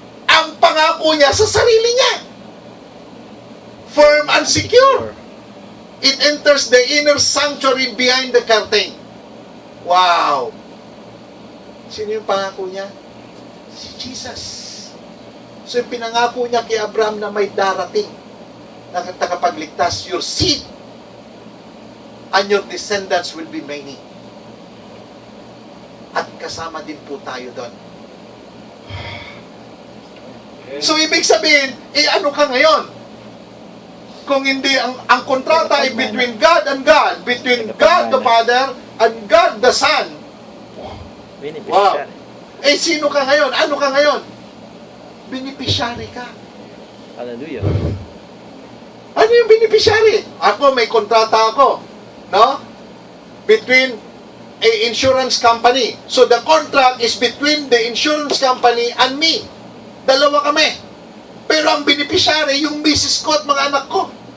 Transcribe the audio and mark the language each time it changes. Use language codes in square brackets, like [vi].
[tl] Ang pangako niya sa sarili niya. [en] Firm and secure. It enters the inner sanctuary behind the curtain. [tl] Wow! Sino yung pangako niya? Si Jesus. So yung pinangako niya kay Abraham na may darating na tagapagligtas, [en] your seed and your descendants will be many. [tl] At kasama din po tayo doon. So ibig sabihin, ano ka ngayon? Kung hindi, ang kontrata ay [en] between God and God, between God the Father and God the Son. [tl] Wow! Sino ka ngayon? Ano ka ngayon? Beneficiary ka. Hallelujah. Ano yung beneficiary? Ako, may kontrata ako. No? [en] Between a insurance company. So the contract is between the insurance company and me. [tl] Dalawa kami. Pero ang beneficiary, yung misis ko at mga anak ko.